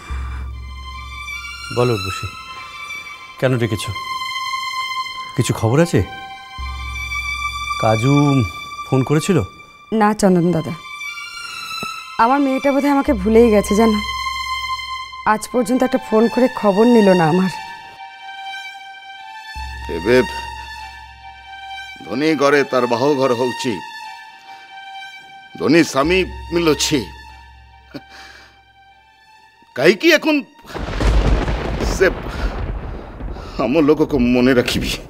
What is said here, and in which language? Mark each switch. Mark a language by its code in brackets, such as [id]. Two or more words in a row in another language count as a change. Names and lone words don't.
[bn] বলো উর্বশী, কেন ডেকেছ? কিছু খবর আছে? কাজু ফোন করেছিল? না চন্দন দাদা, আমার মেয়েটা বোধহয় আমাকে ভুলেই গেছে জানো। আজ পর্যন্ত একটা ফোন করে খবর নিল না আমার। [or] ଏବେ ଧନୀ ଘରେ ତାର ବାହାଘର ହଉଛି, ଧନୀ ସ୍ୱାମୀ ମିଳୁଛି, କାହିଁକି এখন ସେ ଆମ ଲୋକକୁ ମନେ ରଖିବି?